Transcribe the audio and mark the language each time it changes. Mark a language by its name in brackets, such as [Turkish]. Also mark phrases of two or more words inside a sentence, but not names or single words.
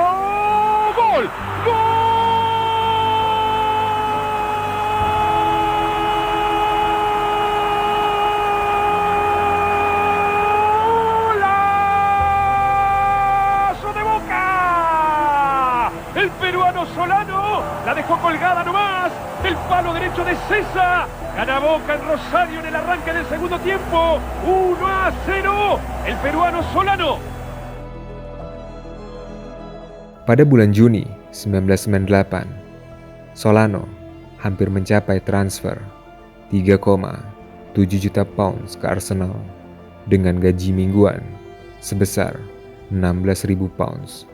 [Spanish] ¡Gol! ¡Golazo de Boca! El peruano Solano la dejó colgada nomás. El palo derecho de César. Gana Boca en Rosario en el arranque del segundo tiempo. 1-0. El peruano Solano. [Indonesian] Pada bulan Juni 1998, Solano hampir mencapai transfer 3,7 juta pounds ke Arsenal dengan gaji mingguan sebesar 16.000 pounds.